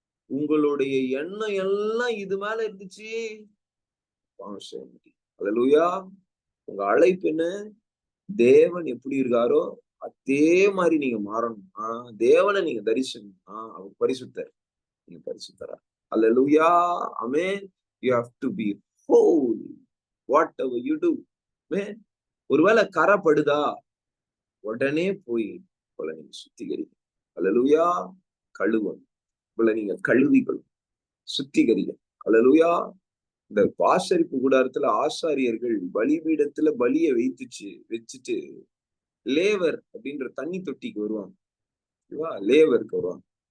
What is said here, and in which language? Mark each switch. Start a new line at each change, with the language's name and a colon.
Tamil: உங்களுடைய எண்ணம் எல்லாம் இது மேல இருந்துச்சு. அல்லேலூயா. உங்க அழைப்பு என்ன? தேவன் எப்படி இருக்காரோ அதே மாதிரி நீங்க மாறணும்னா, தேவனை நீங்க தரிசனம்னா அவர் பரிசுத்தர், நீங்க பரிசுத்தரா. அல்லேலூயா. ஆமென்.
English: You have to be holy whatever you do.
Tamil: ஆமென். ஒருவேளை கரைப்படுதா, உடனே போய் உங்களை நீங்க சுத்திகரிங்க. அல்லேலூயா. கழுவணும். உங்களை நீங்க கழுவிக்கணும், சுத்திகரிங்க. அல்லேலூயா. இந்த ஆசரிப்பு கூடாரத்துல ஆசாரியர்கள் பலிபீடத்துல பலியை வச்சுட்டு லேவர் அப்படின்ற தண்ணி தொட்டிக்கு வருவாங்க. லேவருக்கு வருவாங்க.